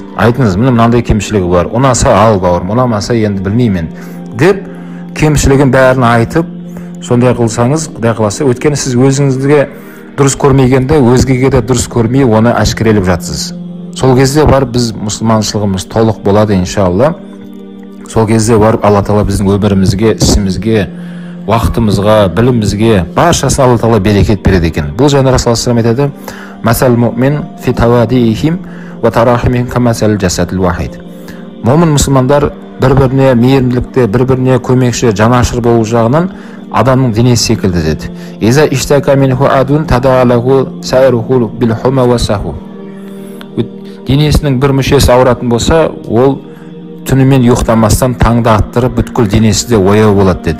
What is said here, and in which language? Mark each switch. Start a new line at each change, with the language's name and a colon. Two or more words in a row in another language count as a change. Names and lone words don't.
Kazakh: Айтыңыз, міне мынандай кемшілігі бар. Ұнаса ал бауырым, ұнамаса енді білмеймін деп кемшілігін бәрін айтып, сондай қылсаңыз, Құдай қаласа, өйткені сіз өзіңізге дұрыс көрмегенде өзгеге де дұрыс көрмей оны әшкерелеп жатсыз. Сол кезде барып біз мұсылманшылығымыз толық болады иншалла. Сол кезде барып Алла тағала біздің өмірімізге, ісімізге, уақытымызға, білімімізге баршасына Алла тағала берекет береді екен. Бұл жайында Расулаллах
Arabic: صلى الله عليه وسلم
Kazakh: айтады:
Arabic: "مثل المؤمنين في توادهم وتراحمهم كمثل الجسد الواحد."
Kazakh: Момын мұсылмандар бір-біріне мейірімділікте, бір-біріне көмекші, жанашыр болу жағынан адамның денесі секілді деді.
Arabic: "إذا اشتكى منه عضو تداعى له سائره بالحمى والسهر."
Kazakh: Денесінің бір мүшесі ауыратын болса, ол түнімен ұйықтамастан таңда аттырып бүткіл денесі де ояу болады деді.